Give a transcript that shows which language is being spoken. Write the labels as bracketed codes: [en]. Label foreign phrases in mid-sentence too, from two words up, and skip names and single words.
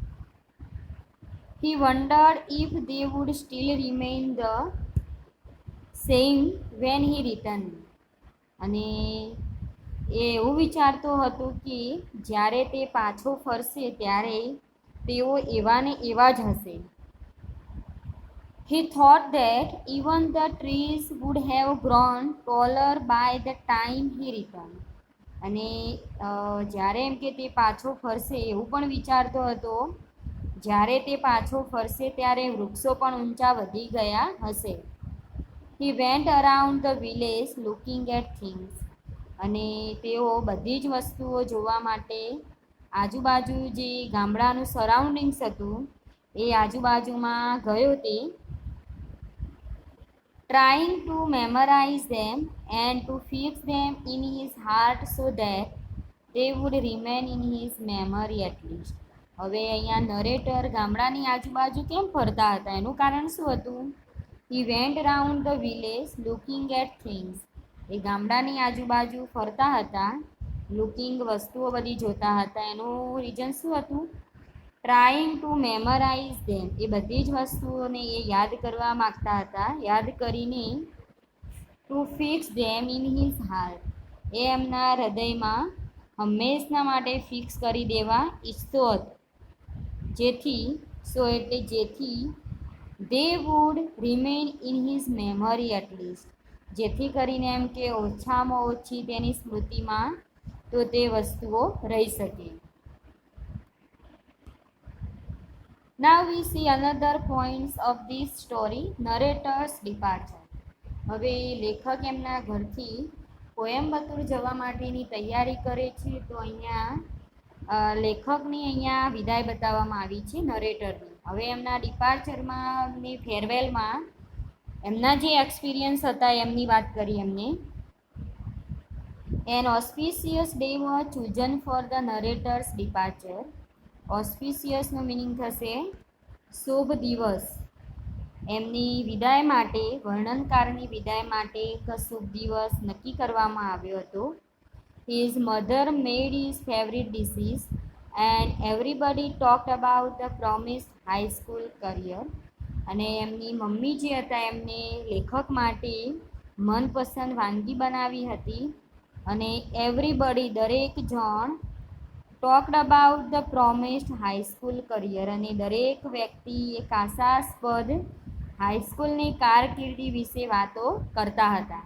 [en] He wondered if they would still remain the same when he return. [gu] અને એ એવું વિચારતો હતો કે જ્યારે તે પાછો ફરશે ત્યારે તેઓ એવા ને એવા જ હશે. [en] He thought that even the trees would have grown taller by the time he returned. [gu] અને જ્યારે એમ કે તે પાછો ફરશે એવું પણ વિચારતો હતો, જ્યારે તે પાછો ફરશે ત્યારે વૃક્ષો પણ ઊંચા વધી ગયા હશે. [en] He went around the village looking at things. [gu] અને તેઓ બધી જ વસ્તુઓ જોવા માટે આજુબાજુ જે ગામડાનું સરાઉન્ડિંગ્સ હતું એ આજુબાજુમાં ગયો તે. [en] trying to memorize them and to fix them in his heart so that they would remain in his memory at least. [gu] હવે અહીંયા નરેટર ગામડાની આજુબાજુ કેમ ફરતા હતા એનું કારણ શું હતું? [en] He went around the village looking at things. [gu] એ ગામડાની આજુબાજુ ફરતા હતા, લુકિંગ વસ્તુઓ બધી જોતા હતા. એનું રીઝન શું હતું? [en] trying to memorize them. [gu] એ બધી જ વસ્તુઓને એ યાદ કરવા માગતા હતા, યાદ કરીને [en] to fix them in his heart, [gu] એ એમના હૃદયમાં હંમેશના માટે ફિક્સ કરી દેવા ઈચ્છતો હતો. જેથી એટલે જેથી [en] they would remain in his memory atleast, [gu] જેથી કરીને એમ કે ઓછામાં ઓછી તેની સ્મૃતિમાં તો તે વસ્તુઓ રહી શકે. [en] Now we see another points of this story, narrator's departure. [gu] હવે લેખક એમના ઘરથી કોયમ્બતુર જવા માટેની તૈયારી કરે છે. તો અહીંયા લેખકની અહીંયા વિદાય બતાવવામાં આવી છે નરેટરની. હવે એમના ડિપાર્ચરમાં ને ફેરવેલમાં એમના જે એક્સપિરિયન્સ હતા એમની વાત કરી એમને. [en] An auspicious day was chosen for the narrator's departure. [gu] ઓસ્પિશિયસનો મિનિંગ થશે શુભ દિવસ. એમની વિદાય માટે, વર્ણનકારની વિદાય માટે એક શુભ દિવસ નક્કી કરવામાં આવ્યો હતો. [en] His mother made his favorite dishes and everybody talked about the promised high school career. [gu] અને એમની મમ્મી જે હતા એમને લેખક માટે મનપસંદ વાનગી બનાવી હતી. અને એવરીબડી, દરેક જણ, [en] talked about the promised highschool career, [gu] અને દરેક વ્યક્તિ એક આશાસ્પદ હાઈસ્કૂલની કારકિર્દી વિશે વાતો કરતા હતા.